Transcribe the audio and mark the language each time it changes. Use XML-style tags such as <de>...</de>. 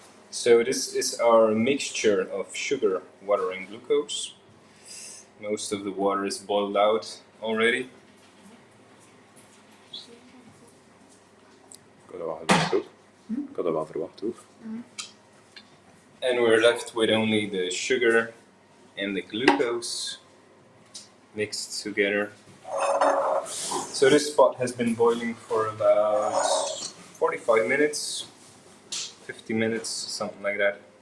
<en>So this is our mixture of sugar, water and glucose. Most of the water is boiled out already.</en> <nl>Ik had dat wel verwacht hoor. Ik had dat wel verwacht hoor.</nl> <en>And we're left with only the sugar and the glucose mixed together. So this pot has been boiling for about 45 minutes, 50 minutes, something like that.</en>